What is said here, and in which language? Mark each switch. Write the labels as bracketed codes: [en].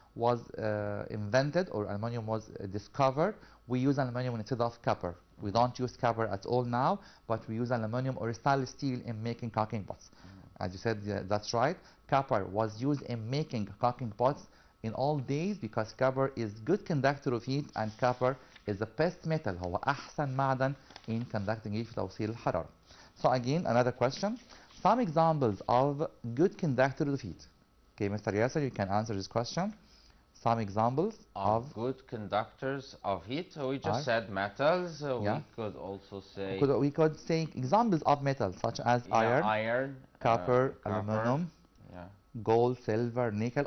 [en] was invented or aluminum was discovered, we use aluminum instead of copper. We don't use copper at all now, but we use aluminum or stainless steel in making cooking pots. As you said, yeah, that's right. Copper was used in making cooking pots in all days because copper is good conductor of heat, and copper is the best metal. [ar] هو أحسن معدن [en] in conducting heat [ar] في توصيل الحرارة. [en] So again, another question. Some examples of good conductors of heat. Okay, Mr. Yasser, you can answer this question. Some examples of good conductors of heat. So we just said metals. Yeah. We could also say we could say examples of metals such as iron, copper, aluminum, gold, silver, nickel.